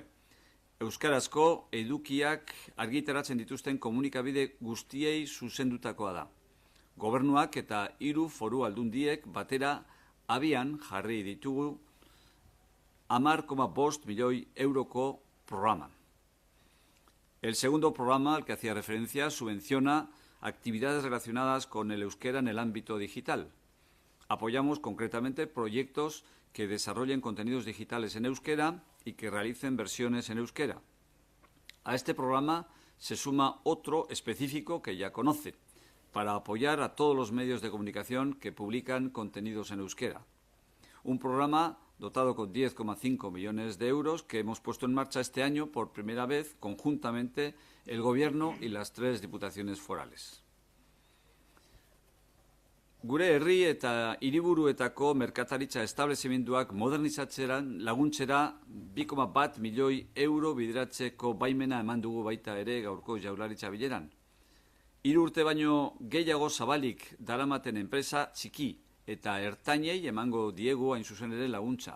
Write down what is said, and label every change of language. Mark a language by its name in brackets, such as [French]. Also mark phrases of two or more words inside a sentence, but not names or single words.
[Basque] Euskarazko edukiak argitaratzen dituzten komunikabide guztiei zuzendutakoa da. Gobernuak eta 3 foru aldundiek batera abian jarri ditugu 10,5 milioi euroko programa. [Spanish] El segundo programa, al que hacía referencia, subvenciona actividades relacionadas con el euskera en el ámbito digital. Apoyamos concretamente proyectos que desarrollen contenidos digitales en euskera y que realicen versiones en euskera. A este programa se suma otro específico que ya conoce, para apoyar a todos los medios de comunicación que publican contenidos en euskera. Un programa dotado con 10,5 millones de euros que hemos puesto en marcha este año por primera vez conjuntamente el Gobierno y las 3 diputaciones forales. [Basque] Gure herri eta hiriburuetako merkataritza establezimenduak modernizatzeran laguntzera 2,1 milioi euro bideratzeko baimena eman dugu baita ere gaurko jaurlaritza bileran. 3 urte baino gehiago zabalik daramaten enpresa txiki eta ertainei emango diegu hain zuzen ere laguntza.